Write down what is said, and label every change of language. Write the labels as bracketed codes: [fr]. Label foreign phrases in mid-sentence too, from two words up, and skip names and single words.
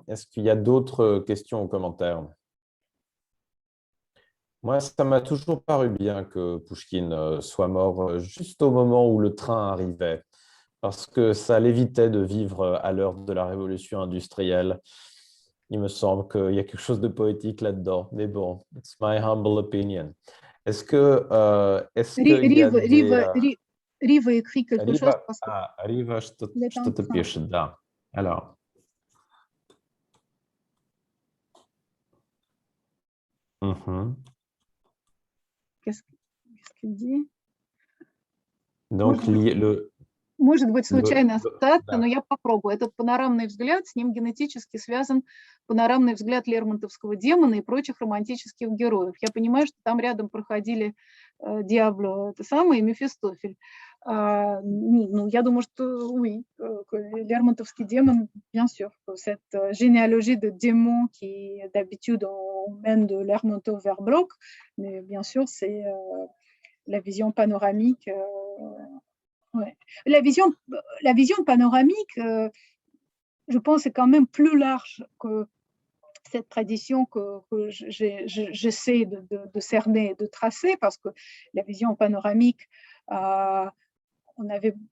[fr] Est-ce qu'il y a d'autres questions ou commentaires? Moi, ça m'a toujours paru bien que Pouchkine soit mort juste au moment où le train arrivait, parce que ça l'évitait de vivre à l'heure de la révolution industrielle. Il me semble qu'il y a quelque chose de poétique là-dedans. Mais bon, [en] it's my humble opinion. [fr] Est-ce qu'il y a des... Riva écrit quelque chose parce que [ru] Riva что-то пишет, да. [fr] Alors. Qu'est-ce qu'il dit? Donc, [ru] Может быть, случайная цитата, но я попробую. Этот панорамный взгляд, с ним генетически связан панорамный взгляд лермонтовского демона и прочих романтических героев. Я понимаю, что там рядом проходили Диабло, это самое, и Мефистофель. Я думаю, что [fr] oui, Lermontovский démon, bien sûr, cette généalogie de démons qui d'habitude on mène de Lermontov vers Bloch, mais bien sûr, c'est la vision panoramique. Ouais. La vision panoramique, je pense, est quand même plus large que cette tradition que j'essaie de cerner et de tracer, parce que la vision panoramique, on avait...